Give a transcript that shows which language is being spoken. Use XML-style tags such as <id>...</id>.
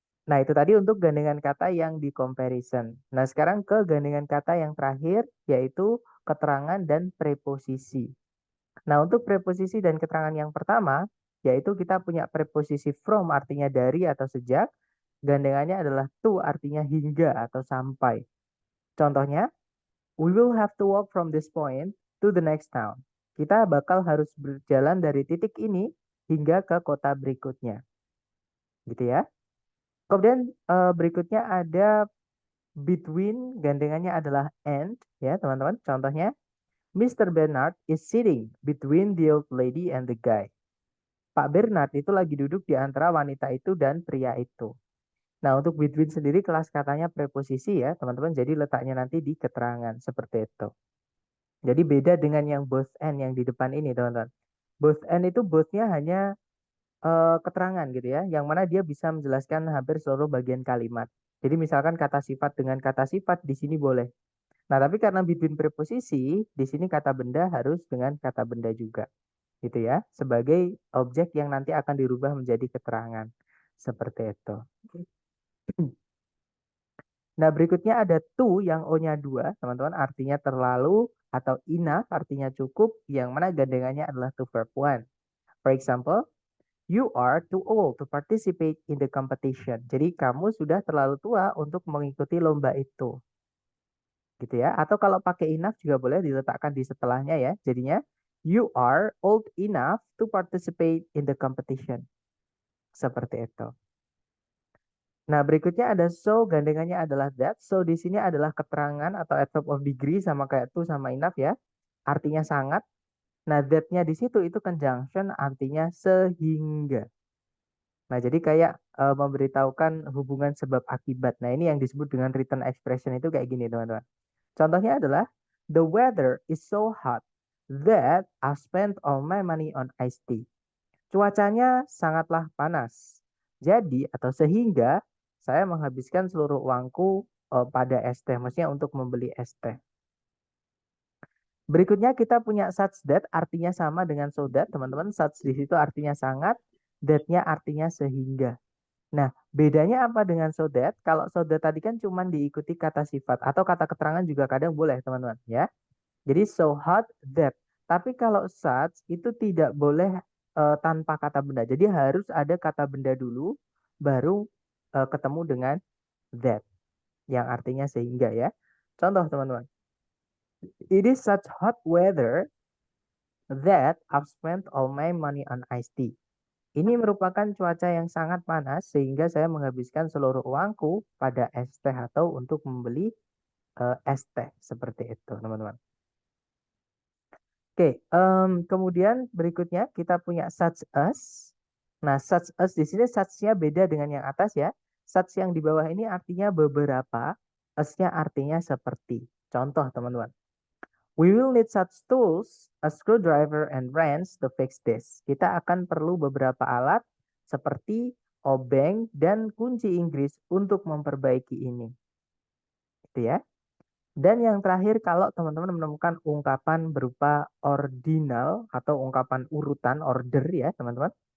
<id>Nah, itu tadi untuk gandengan kata yang di comparison. Nah, sekarang ke gandengan kata yang terakhir, yaitu keterangan dan preposisi. Nah, untuk preposisi dan keterangan yang pertama, yaitu kita punya preposisi from artinya dari atau sejak, gandengannya adalah to artinya hingga atau sampai. Contohnya,</id> <en>we will have to walk from this point to the next town.</en> <id>Kita bakal harus berjalan dari titik ini hingga ke kota berikutnya. Gitu ya. Kemudian berikutnya ada between, gandengannya adalah and ya teman-teman. Contohnya, Mr.</id> <en>Bernard is sitting between the old lady and the guy.</en> <id>Pak Bernard itu lagi duduk di antara wanita itu dan pria itu. Nah, untuk between sendiri kelas katanya preposisi ya, teman-teman. Jadi letaknya nanti di keterangan seperti itu. Jadi beda dengan yang both and yang di depan ini, teman-teman. Both and itu bothnya hanya keterangan gitu ya, yang mana dia bisa menjelaskan hampir seluruh bagian kalimat. Jadi misalkan kata sifat dengan kata sifat di sini boleh. Nah, tapi karena between preposisi, di sini kata benda harus dengan kata benda juga. Gitu ya, sebagai objek yang nanti akan dirubah menjadi keterangan. Seperti itu. Nah, berikutnya ada to yang O-nya 2, teman-teman, artinya terlalu atau enough artinya cukup, yang mana gandengannya adalah to verb one.</id> <en>For example, you are too old to participate in the competition.</en> <id>Jadi kamu sudah terlalu tua untuk mengikuti lomba itu. Gitu ya. Atau kalau pakai enough juga boleh diletakkan di setelahnya ya. Jadinya</id> <en>you are old enough to participate in the competition.</en> <id>Seperti itu. Nah, berikutnya ada so, gandengannya adalah that. So di sini adalah keterangan atau adverb of degree sama kayak to sama enough ya. Artinya sangat. Nah, that-nya di situ itu conjunction artinya sehingga. Nah, jadi kayak memberitahukan hubungan sebab akibat. Nah, ini yang disebut dengan written expression itu kayak gini, teman-teman. Contohnya adalah,</id> <en>the weather is so hot that I spent all my money on iced tea.</en> <id>Cuacanya sangatlah panas. Jadi atau sehingga saya menghabiskan seluruh uangku pada es teh, maksudnya untuk membeli es teh. Berikutnya kita punya such that artinya sama dengan so that, teman-teman. Such di situ artinya sangat, that-nya artinya sehingga. Nah, bedanya apa dengan so that? Kalau so that tadi kan cuma diikuti kata sifat atau kata keterangan juga kadang boleh, teman-teman, ya. Jadi so hot that. Tapi kalau such itu tidak boleh tanpa kata benda. Jadi harus ada kata benda dulu baru ketemu dengan that yang artinya sehingga ya. Contoh, teman-teman.</id> <en>It is such hot weather that I've spent all my money on iced tea.</en> <id>Ini merupakan cuaca yang sangat panas sehingga saya menghabiskan seluruh uangku pada es teh atau untuk membeli es teh seperti itu, teman-teman. Oke, kemudian berikutnya kita punya such as. Nah, such as di sini such-nya beda dengan yang atas ya. Such yang di bawah ini artinya beberapa, as-nya artinya seperti. Contoh, teman-teman.</id> <en>We will need such tools, a screwdriver and wrench to fix this.</en> <id>Kita akan perlu beberapa alat seperti obeng dan kunci Inggris untuk memperbaiki ini. Gitu ya. Dan yang terakhir, kalau teman-teman menemukan ungkapan berupa ordinal atau ungkapan urutan order ya, teman-teman.</id>